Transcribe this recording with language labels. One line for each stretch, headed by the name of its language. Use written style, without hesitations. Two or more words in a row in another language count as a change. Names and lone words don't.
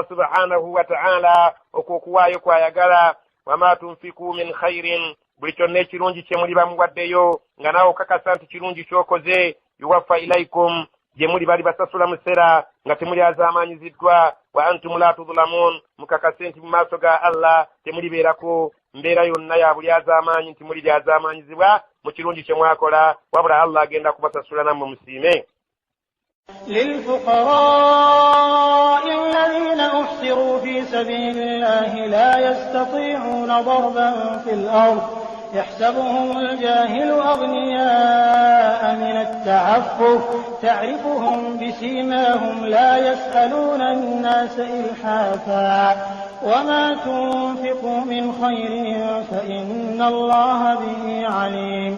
Arabic: سبحانه وتعالى
Ganda: okwokuwaayo kwayagala
Arabic: وما تنفقوا من خير
Ganda: buli kyonna ekirungi kye muli bamuwaddeyo nga nawe okakasa nti kirungi kyokoze
Arabic: يوف إليكم
Ganda: gye muli bali basasula musera nga temuli azamanyiziddwa
Arabic: وأنتم لا تظلمون
Ganda: mukakase nti mu maaso ga Allah temulibeerako mbeera yonna ya buli azamanyi nti muli lyazamanyizibwa mu kirungi kye mwakola wabula Allah agenda kubasasula nammwe musiime.
Arabic: للفقراء الذين أحصروا في سبيل الله لا يستطيعون ضربا في الأرض يحسبهم الجاهل أغنياء من التعفف تعرفهم بسيماهم لا يسألون الناس إلحافا وما تنفقوا من خير فإن الله به عليم.